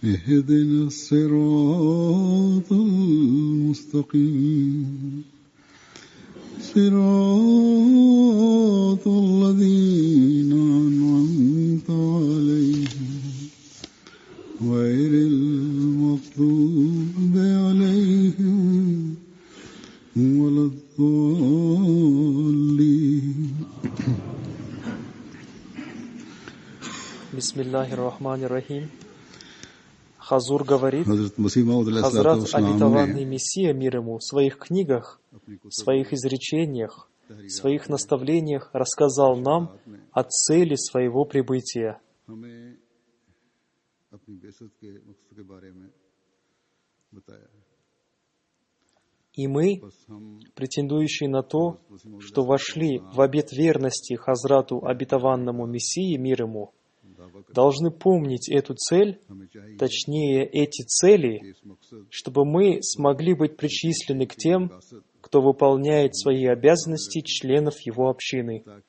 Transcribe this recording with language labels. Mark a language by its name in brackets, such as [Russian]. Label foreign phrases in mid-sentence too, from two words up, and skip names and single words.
[Arabic] اهدنا الصراط المستقيم صراط الذين أنعمت عليهم غير المغضوب عليهم ولا الضالين. بسم الله الرحمن الرحيم. [Russian] Хазур говорит, Хазрат Масих Мауд Хазрат обетованный Мессия, мир ему, в своих книгах, в своих изречениях, в своих наставлениях рассказал нам о цели своего прибытия. И мы, претендующие на то, что вошли в обет верности Хазрату обетованному Мессии, мир ему, должны помнить эту цель, точнее эти цели, чтобы мы смогли быть причислены к тем, кто выполняет свои обязанности членов его общины.